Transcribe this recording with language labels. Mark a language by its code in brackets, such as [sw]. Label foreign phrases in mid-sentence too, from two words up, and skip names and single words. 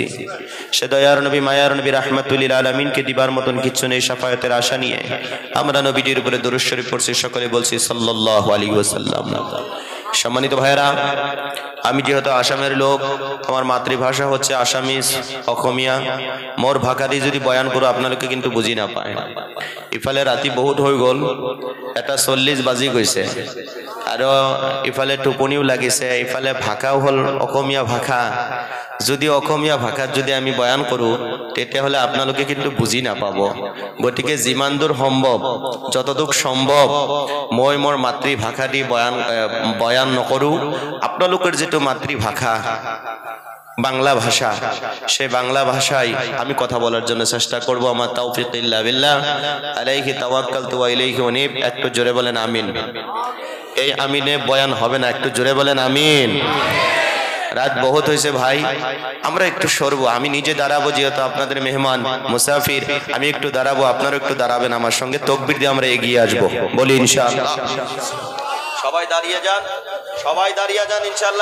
[bn] সে দয়ার নবী মায়ার নবী [ar] رحمة لل [bn] আলামিনকে দিবার মতন কিছু নেই, শাফায়াতের আশা নিয়ে আমরা নবীজির উপরে দরুদ শরীফ পড়ছি, সকলে বলছি [ar] صلى الله عليه وسلم. [bn] সম্মানিত ভাইরা, আমি যেহেতু আসামের লোক, আমার মাতৃভাষা হচ্ছে আসামিজ অসমীয়া, মোর ভাষা দিয়ে যদি বয়ান করো আপনাদেরকে কিন্তু বুঝি না পায়। [as] ইফালে রাতি বহুত হয়ে গেল, 1:40 বাজি গৈছে, আর ইফালে টোপনিও লাগিছে, ইফালে ভাষাও হল অসমীয়া ভাষা। যদি অসমীয়া ভাষাত যদি আমি বয়ান কৰোঁ তেতিয়াহ'লে আপোনালোকে কিন্তু বুজি নাপাব। গতিকে যিমান দূৰ সম্ভৱ, যতদূৰ সম্ভৱ মই মোৰ মাতৃভাষা দি বয়ান নকৰোঁ। আপোনালোকৰ যিটো মাতৃভাষা বাংলা ভাষা, [bn] সেই বাংলা ভাষায় আমি কথা বলার জন্য চেষ্টা করব। [ar] وما توفيقي إلا بالله، عليه توكلت وإليه أنيب. [bn] একটু জোরে বলেন আমিন। এই আমিনে বয়ান হবে না, একটু জোরে বলেন আমিন। রাত বহুত হয়েছে ভাই, আমরা একটু সরবো। আমি নিজে দাঁড়াবো, যেহেতু আপনাদের মেহমান মুসাফির, আমি একটু দাঁড়াবো, আপনারা একটু দাঁড়াবেন আমার সঙ্গে। তাকবীর দিয়ে আমরা এগিয়ে আসবো, বলি ইনশাআল্লাহ। সবাই দাঁড়িয়ে যান, সবাই দাঁড়িয়ে যান ইনশাআল্লাহ।